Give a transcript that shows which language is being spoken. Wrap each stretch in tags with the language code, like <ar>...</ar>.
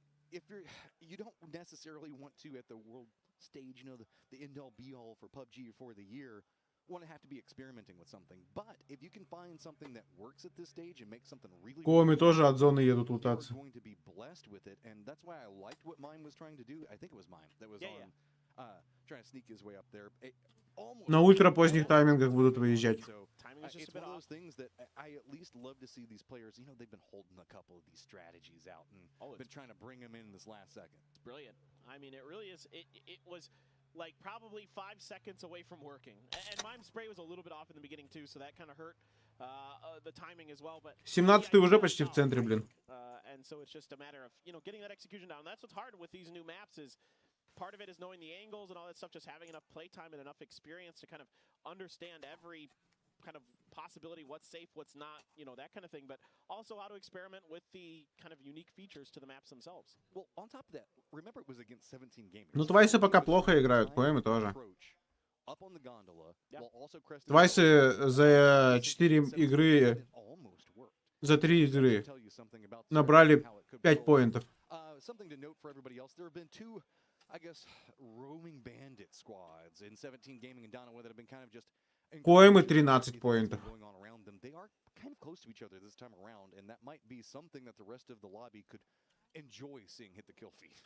<en>If you don't necessarily want to at the world stage, the end-all be-all for PUBG for the year, want to have to be experimenting with something. But if you can find something that works at this stage and make something really</en> <ru>Коми тоже от зоны едут</ru> <en>you're</en> <ru>лутаться.</ru> <en>going to be blessed with it, and that's why I liked what Mime was trying to do. I think it was Mime that was trying to sneak his way up there.</en> <ru>На ультра поздних таймингах будут выезжать.</ru> <en>It's one of those things that I at least love to see these players. They've been holding a couple of these strategies out and been trying to bring them in this last second. It's brilliant. I mean, it really is. It was like probably 5 seconds away from working. And Mime's spray was a little bit off in the beginning too, so that kind of hurt the timing as well. But</en> <ru>17-й уже почти в центре, блин.</ru> <en>And so it's just a matter of getting that execution down. That's what's hard with these new maps is. Part of it is knowing the angles and all that stuff, just having enough playtime and enough experience to kind of understand every kind of possibility, what's safe, what's not, that kind of thing, but also how to experiment with the kind of unique features to the maps themselves. Well, on top of that, remember it was against 17 gamers.</en> <ru>Ну, твайсы пока плохо играют, коми тоже.</ru> <en>Up on the gondola, while also cresting</en> <ru>Твайсы за 4 игры, за 3 игры набрали 5 поинтов.</ru> <en>Something to note for everybody else, there have been two, I guess, roaming bandit squads in 17 gaming and Donna that have been kind of just</en> <ru>Коимы 13 поинтов.</ru> <en>going on around them. They are kind of close to each other this time around, and that might be something that the rest of the lobby could enjoy seeing hit the kill feed.</en>